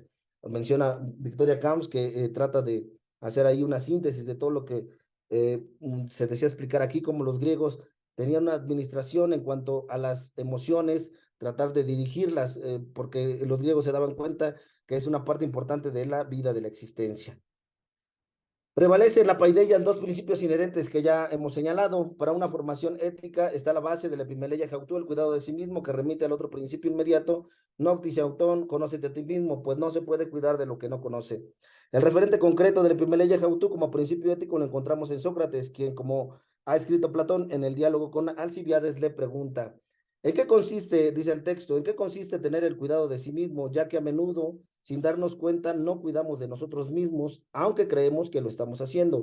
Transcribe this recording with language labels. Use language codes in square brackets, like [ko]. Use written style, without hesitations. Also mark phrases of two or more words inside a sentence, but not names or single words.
[es] Menciona Victoria Camps que trata de hacer ahí una síntesis de todo lo que se desea explicar aquí, como los griegos tenían una administración en cuanto a las emociones, tratar de dirigirlas, porque los griegos se daban cuenta que es una parte importante de la vida, de la existencia. Prevalece en la paideia en dos principios inherentes que ya hemos señalado. Para una formación ética está la base de la [el] επιμέλεια εαυτού, [es] el cuidado de sí mismo, que remite al otro principio inmediato, [el] γνώθι σαυτόν, [es] conócete a ti mismo, pues no se puede cuidar de lo que no conoce. El referente concreto de la [el] επιμέλεια εαυτού [es] como principio ético lo encontramos en Sócrates, quien, como ha escrito Platón en el diálogo con Alcibiades, le pregunta: ¿en qué consiste, dice el texto, en qué consiste tener el cuidado de sí mismo, ya que a menudo, sin darnos cuenta, no cuidamos de nosotros mismos, aunque creemos que lo estamos haciendo?